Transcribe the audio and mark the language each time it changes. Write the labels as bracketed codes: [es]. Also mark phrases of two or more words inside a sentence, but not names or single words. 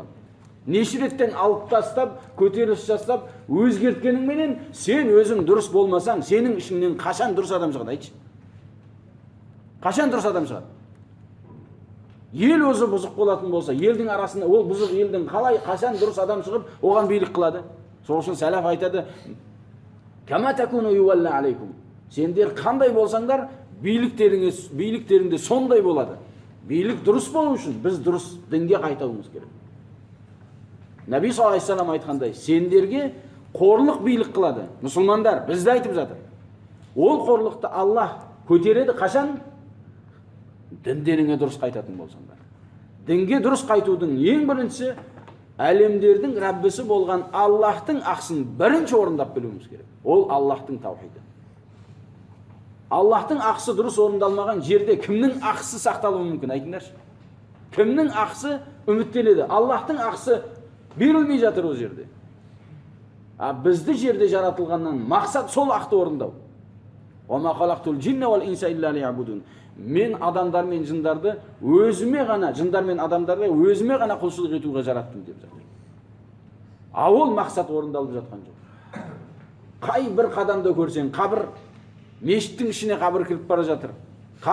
[kk] Неше реттен алып тастап, көтеріліс жасап, өзгерткеніңменен сен өзің дұрыс болмасаң, сенің ішіңнен қашан дұрыс адам шығады, айтшы? Қашан дұрыс адам шығады? Ел өзі бұзық болатын болса, елдің арасында ол бұзық елдің қалай қашан дұрыс адам шығып, оған билік қылады? Сол үшін сәләф айтады: [ar] "كما تكونوا يولى عليكم." [kk] Сендер қандай болсаңдар, биліктеріңде сондай болады. Билік дұрыс болу үшін біз дұрыс дінге қайтауымыз керек. Наби [ar] صلى الله عليه وسلم [kk] айтқандай, сендерге қорлық билік қылады. Мұсылмандар бізді айтып жатыр. Ол қорлықты Аллах көтереді қашан? Діндеріңе дұрыс қайтатын болсаңдар. Дінге дұрыс қайтудың ең біріншісі әлемдердің Раббісі болған Аллахтың ақысын бірінші орындап білуіміз керек. Ол Аллахтың таухиды. Аллахтың ақысы дұрыс орындалмаған жерде кімнің ақысы сақталуы мүмкін? Айтыңдаршы. Кімнің ақысы үміттеледі? Аллахтың ақысы берілмей жатыр о жерде. Бізді жерде жаратылғаннан мақсат сол ақты орындау. [ar] وَمَا خَلَقْتُ الْجِنَّ وَالْإِنسَ إِلَّا لِيَعْبُدُونَ. [kk] Мен адамдар мен жындарды өзіме ғана, жындар мен адамдарды өзіме ғана құлшылық етуге жараттым деп жатыр. Ол мақсат орындалып жатқан жоқ. Қай бір қадамда көрсең, қабір, мешіттің ішіне қабір кіріп бара жатыр.